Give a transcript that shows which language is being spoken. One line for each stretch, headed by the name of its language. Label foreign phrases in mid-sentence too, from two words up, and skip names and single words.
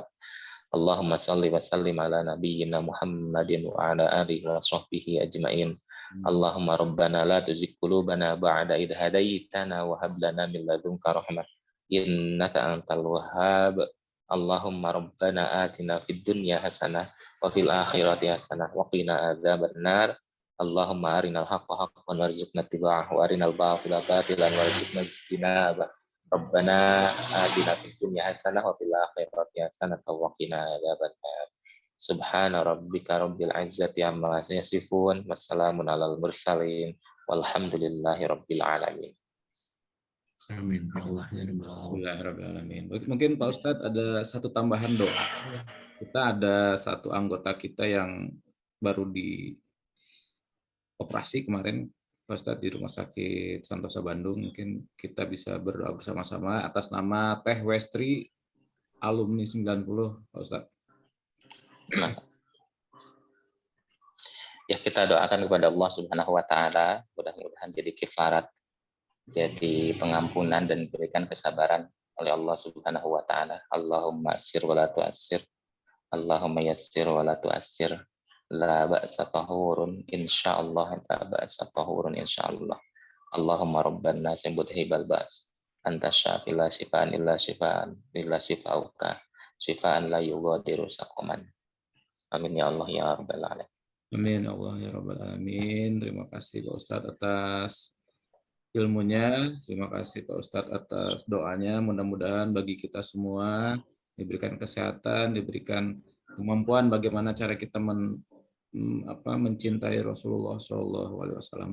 Arabic: اللهم صل وسلم على نبينا محمد وعلى آله وصحبه أجمعين. اللهم ربنا لا تزغ قلوبنا بعد إذ هديتنا وهب لنا من لدنك رحمة إنك أنت الوهاب. اللهم ربنا آتنا في الدنيا حسنة وفي الآخرة حسنة وقنا عذاب النار. اللهم أرنا الحق حقا وارزقنا اتباعه وأرنا الباطل باطلا وارزقنا اجتنابه. ربنا آتنا في الدنيا حسنة وفي الآخرة حسنة وقنا عذاب النار. سبحان ربك رب العزة عما يصفون وسلام على المرسلين والحمد لله رب العالمين. Amin. الحمد لله الرحمن الرحيم.
Indonesian: Mungkin Pak Ustadz ada satu tambahan doa. Kita ada satu anggota kita yang baru dioperasi kemarin, Pak Ustadz, di Rumah Sakit Santosa Bandung. Mungkin kita bisa berdoa bersama-sama atas nama Teh Westri, alumni 90, Pak Ustadz. Ya, kita doakan kepada Allah
Arabic: سبحانه وتعالى,
Indonesian: mudah-mudahan jadi kifarat, jadi pengampunan dan diberikan kesabaran oleh Allah
Arabic: سبحانه وتعالى. اللهم يسر ولا تعسر. اللهم يسر ولا تعسر. لا بأس طهور إن شاء الله، لا بأس طهور إن شاء الله. اللهم رب الناس مذهب البأس. أنت الشافي لا شفاء إلا شفاء إلا شفاؤك. شفاء لا يغادر سقما. آمين يا الله يا رب العالمين. آمين الله يا رب العالمين.
Indonesian: Terima kasih Pak Ustadz atas ilmunya. Terima kasih Pak Ustadz atas doanya. Mudah-mudahan bagi kita semua diberikan kesehatan, diberikan kemampuan bagaimana cara kita mencintai Rasulullah SAW.